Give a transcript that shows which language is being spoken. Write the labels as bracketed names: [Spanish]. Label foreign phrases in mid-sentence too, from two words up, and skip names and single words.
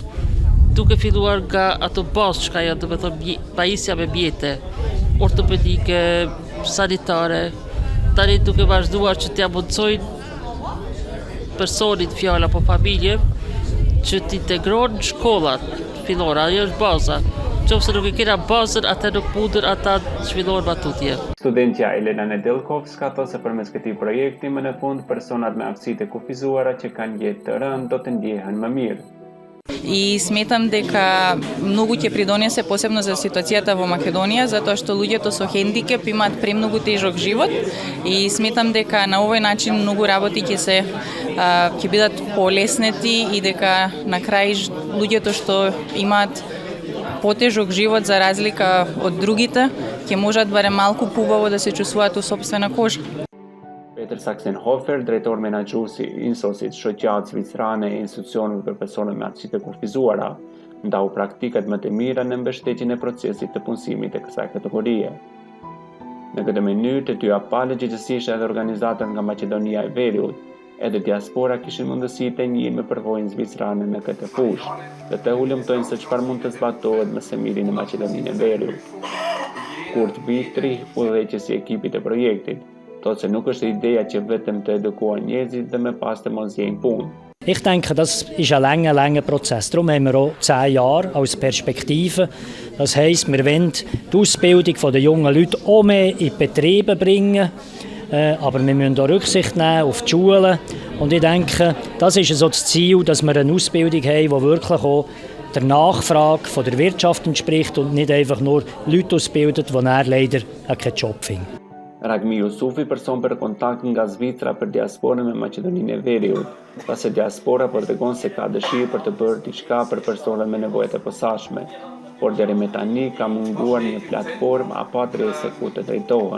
[Albanian] Duke filluar nga ato bazë që ka janë, do të thonë, pajisja me mjete, ortopedike, sanitare, tani duke vazhduar që t'ia mundsojnë personit fjalë apo familje që t'integrohen në shkollat fillore, ajo është baza. Qofse nuk e kena bazën, atë nuk mundën ata zhvillohen matutje. Studentja Elena Nedelkovska thotë se përmes këtij projekti më në fund personat me aftësi të kufizuara që kanë jetë të rëndë do të ndjehen më mirë. [Macedonian] И сметам дека многу ќе придонесе посебно за ситуацијата во Македонија, затоа што луѓето со хендикеп имаат премногу тежок живот и сметам дека на овој начин многу работи ќе бидат полеснети и дека на крај луѓето што имаат потежок живот за разлика од другите, ќе можат барем малку побаво да се чувствуваат у сопствена кожа. [Albanian] Peter Saxenhofer, drejtor menaxhuesi i INSOS-it, shoqatë zvicrane e institucioneve për persona me aftësi të kufizuara, ndau praktikat më të mira në mbështetjen e procesit të punësimit të kësaj kategorie. Në këtë mënyrë, të dy palë gjithësisht edhe organizatat nga Maqedonia e Veriut, edhe diaspora kishin mundësi të njihen me përvojën zvicrane në këtë fushë, dhe të ulëmtojnë se çfarë mund të zbatohet me së miri në Maqedoninë e Veriut. Kurt Viktri, udhëheqësi i ekipit të projektit, thotë se nuk është ideja që vetëm të edukuar njerëzit dhe me pas të mos gjejnë punë. [German] Ich denke, das ist ein langer Prozess. Darum haben wir auch 10 Jahre als Perspektive. Das heisst, wir wollen die Ausbildung der jungen Leute auch mehr in die Betriebe bringen. Aber wir müssen auch Rücksicht nehmen auf die Schulen. Und ich denke, das ist so das Ziel, dass wir eine Ausbildung haben, die wirklich auch der Nachfrage von der Wirtschaft entspricht und nicht einfach nur Leute ausbildet, die dann leider keinen Job finden. [Albanian] Ragmi Jusufi, person për kontakt nga Zvicra për diasporën me Maqedoninë e Veriut, pasi diaspora tregon se ka dëshirë për të bërë diçka për personat me nevojat e posaçme, por deri më tani ka munguar një platformë apo adresë ku të drejtohen.